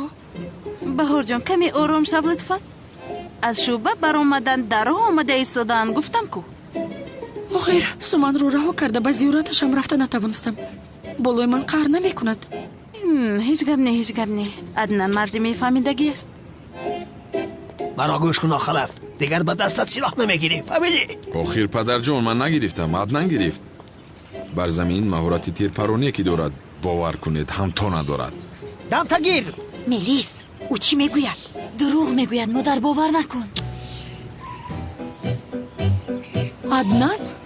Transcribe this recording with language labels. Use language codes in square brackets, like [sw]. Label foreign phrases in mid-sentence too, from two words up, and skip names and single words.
[tg] баҳорҷон каме ором шав лутфан. аз шӯъба баромадан дарҳо омада истодаанд. гуфтам ку охир суманро раҳо карда ба зиёраташам рафта натавонистам. болои ман қаҳр намекунад. ҳеҷ гап не. аднан марди мефаҳмидагӣ аст. [fa] مرا گوش کن خلف. دیگر به دستت سلاح نمیگیری. فهمیدی؟ [tg] охир падарҷон ман нагирифтам, аднан гирифт. бар замин маҳорати тирпароние ки дорад бовар кунед ҳамто надорад. дамтагир. мелис ӯ чӣ мегӯяд? дурӯғ мегӯяд. модар бовар накун. аднан?